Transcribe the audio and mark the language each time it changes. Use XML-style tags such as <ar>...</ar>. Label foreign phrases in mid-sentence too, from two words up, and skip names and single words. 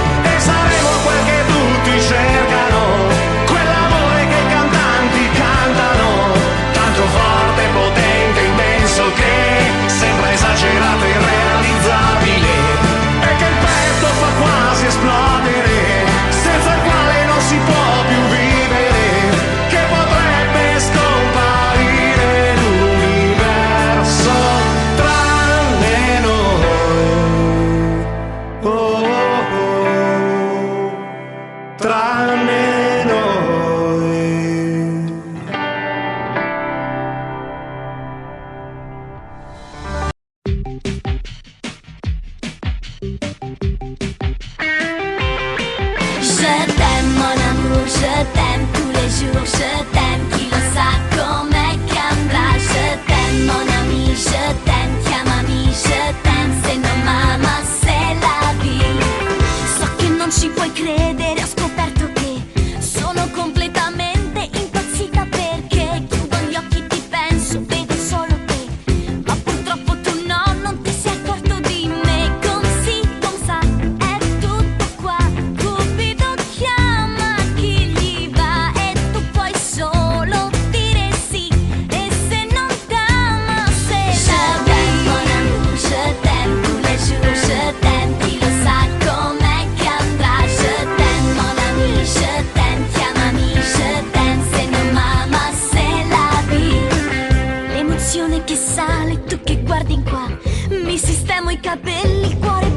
<it>E saremo quel che tutti cercano, quell'amore che i cantanti cantano, tanto forte, potente, immenso che sembra esagerato e irrealizzabile, e che il petto fa quasi esplodere, senza il quale non si può più vivere, che potrebbe scomparire l'universo tranne noi. Oh, oh, oh, tranne noi.</it> <fr>Je t'aime mon amour, je t'aime tous les jours, je t'aime,</fr> <it>chi lo sa com'è che andrà.</it> <fr>Je t'aime mon ami, je t'aime, chiamami, je t'aime,</fr> <it>se non m'ama</it> <fr>c'est la vie.</fr> <it>So che non ci puoi credere, ho scoperto che sono completamente impazzita perché chiudo gli occhi, ti penso, vedo solo te, ma purtroppo tu no, non ti sei accorto di me. Come si, come sa, è tutto qua. Cupido chiama chi gli va e tu puoi solo dire sì. E se non t'ama,</it> <fr>se la vie. Mon amour, je t'aime tous les jours, je t'aime,</fr> <it>chi lo sa com'è che andrà.</it> <fr>Je t'aime mon ami, je t'aime, chiamami, je t'aime,</fr> <it>se non m'ama</it> <fr>c'est la vie.</fr> <it>L'emozione che sale, tu che guardi in qua, mi sistemo i capelli qua.</it>